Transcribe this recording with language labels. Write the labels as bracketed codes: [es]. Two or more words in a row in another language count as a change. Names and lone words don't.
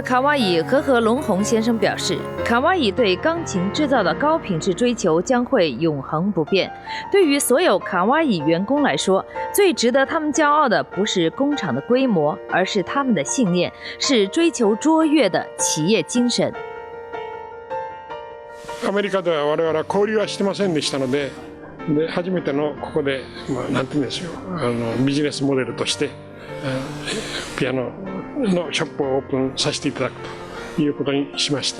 [zh] 卡哇伊河合隆弘先生表示，卡哇伊对钢琴制造的高品质追求将会永恒不变。对于所有卡哇伊员工来说，最值得他们骄傲的不是工厂的规模，而是他们的信念，是追求卓越的企业精神。 [ja] アメリカでは我々は交流はしてませんでしたので、初めてのここで、なんて言うんですよ、ビジネスモデルとして、ピアノのショップをオープンさせていただくということにしました。